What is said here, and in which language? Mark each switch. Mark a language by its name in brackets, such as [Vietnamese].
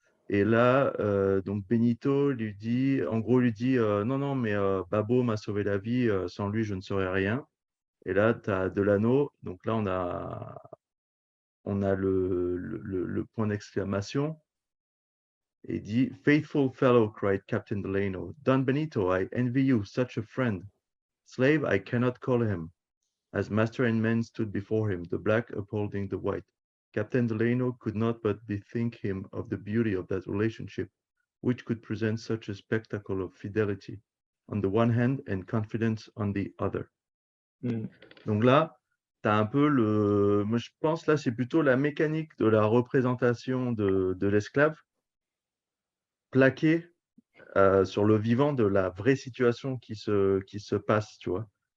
[French] Et là, donc Benito lui dit, en gros, lui dit non, non, mais Babo m'a sauvé la vie, sans lui, je ne serais rien. Et là, tu as Delano. Donc là, on a le point d'exclamation. Et il dit [English] Faithful fellow, cried Captain Delano. Don Benito, I envy you, such a friend. Slave, I cannot call him. As master and men stood before him, the black upholding the white, Captain Delano could not but bethink him of the beauty of that relationship, which could present such a spectacle of fidelity on the one hand and confidence on the other. [French] Donc là, tu as un peu moi je pense là, c'est plutôt la mécanique de la représentation de l'esclave plaquée sur le vivant de la vraie situation qui se passe, tu vois.